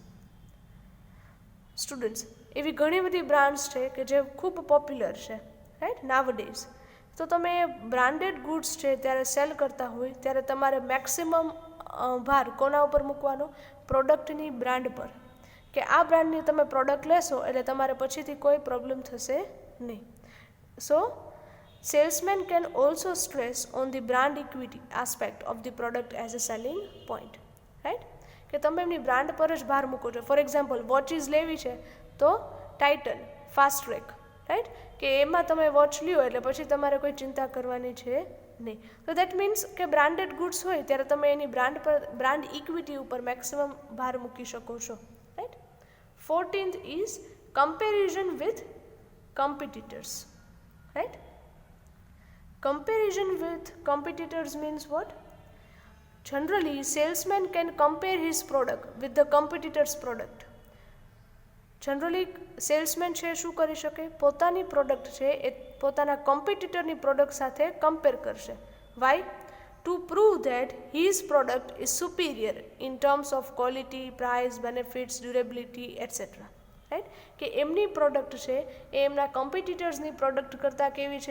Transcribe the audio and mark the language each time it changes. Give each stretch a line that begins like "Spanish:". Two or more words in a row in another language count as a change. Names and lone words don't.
Gujarati: સ્ટુડન્ટ્સ, એવી ઘણી બધી બ્રાન્ડ્સ છે કે જે ખૂબ પોપ્યુલર છે, રાઈટ, નાવડેઝ. તો તમે
English: branded goods
Gujarati: છે ત્યારે સેલ કરતા હોય ત્યારે તમારે મેક્સિમમ ભાર કોના ઉપર મૂકવાનો? પ્રોડક્ટની બ્રાન્ડ પર, કે આ બ્રાન્ડની તમે પ્રોડક્ટ લેશો એટલે તમારે પછીથી કોઈ પ્રોબ્લેમ થશે નહીં.
English: સો salesman can also stress on the brand equity aspect of the product as a selling point, right,
Gujarati: કે તમે એમની બ્રાન્ડ પર જ ભાર મૂકો છો.
English: for example,
Gujarati: વોચીસ લેવી છે તો ટાઇટન, ફાસ્ટ ટ્રેક, રાઈટ, કે એમાં તમે વોચ લ્યો એટલે પછી તમારે કોઈ ચિંતા કરવાની છે નહીં. તો
English: that means
Gujarati: કે
English: branded goods
Gujarati: હોય ત્યારે તમે એની
English: brand equity
Gujarati: ઉપર મેક્સિમમ ભાર મૂકી શકો છો, રાઈટ.
English: 14th is comparison with competitors, right? Comparison with competitors means what? Generally, salesman can compare his product with the competitor's product. generally salesman
Gujarati: છે શું કરી શકે? પોતાની પ્રોડક્ટ છે એ પોતાના કોમ્પિટિટરની પ્રોડક્ટ સાથે કમ્પેર કરશે.
English: વાય? to prove that his product is superior in terms of quality, price, benefits, durability etcetera, right,
Gujarati: કે એમની પ્રોડક્ટ છે એ એમના કોમ્પિટિટર્સની પ્રોડક્ટ કરતાં કેવી છે?